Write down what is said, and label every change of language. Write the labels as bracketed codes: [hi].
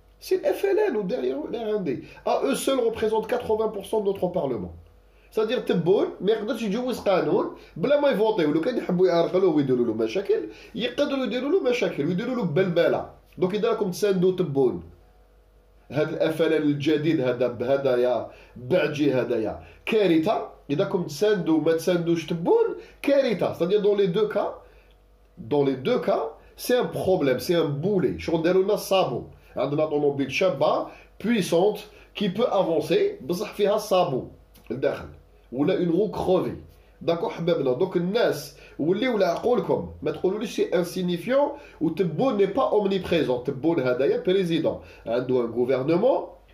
[fr] C'est le FLN ou derrière l'RND. À eux seuls représentent 80% de notre parlement. C'est-à-dire [ar] تبون ما يقدرش يجوز قانون بلا ما يفوطيو. لو كان يحبوا يعرقلوه ويديروا له مشاكل يقدروا يديروا له مشاكل ويديروا له بلبله. دونك اذا راكم تساندوا تبون هذا الافلان الجديد هذايا باجي هذايا كارثه. اذا راكم تساندوا ما تساندوش تبون كارثه. [fr] C'est-à-dire dans les deux cas c'est un problème, c'est un boulet. [ar] شغل داروا لنا الصابون. عندنا طوموبيل شابه [fr] puissante qui peut avancer [ar] بصح فيها الصابون الداخل ولا [fr] une roue crevée. D'accord [ar] حبابنا. [fr] Donc [ar] الناس ولا عقولكم ما تقولوليش سي insignifiant و تبون [fr] n'est pas omniprésent. [ar] تبون هدايا président عنده [fr] un gouvernement